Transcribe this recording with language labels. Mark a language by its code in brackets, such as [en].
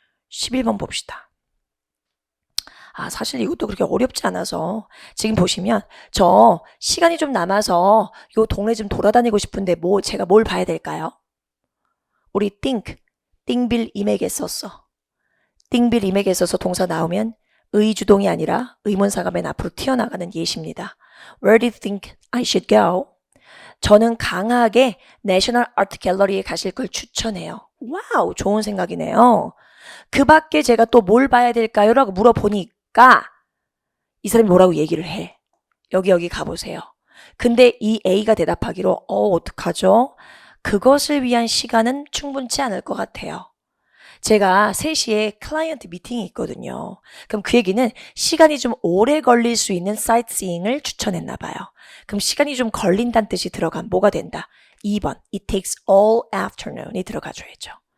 [ko] 11번 봅시다. 사실 이것도 그렇게 어렵지 않아서 지금 보시면 저 시간이 좀 남아서 요 동네 좀 돌아다니고 싶은데 제가 뭘 봐야 될까요? 우리 띵빌 임에게 썼어. 띵빌 임에게 써서 동사 나오면 의주동이 아니라 의문사가 맨 앞으로 튀어나가는 예시입니다. [en] Where do you think I should go? [ko] 저는 강하게 내셔널 아트 갤러리에 가실 걸 추천해요. 와우, 좋은 생각이네요. 그 밖에 제가 또 뭘 봐야 될까요? 라고 물어보니까 이 사람이 뭐라고 얘기를 해. 여기 가보세요. 근데 이 A가 대답하기로 어떡하죠? 그것을 위한 시간은 충분치 않을 것 같아요. 제가 3시에 클라이언트 미팅이 있거든요. 그럼 그 얘기는 시간이 좀 오래 걸릴 수 있는 사이트시잉을 추천했나 봐요. 그럼 시간이 좀 걸린다는 뜻이 들어간 뭐가 된다? 2번. [en] It takes all afternoon이 [ko] 들어가줘야죠.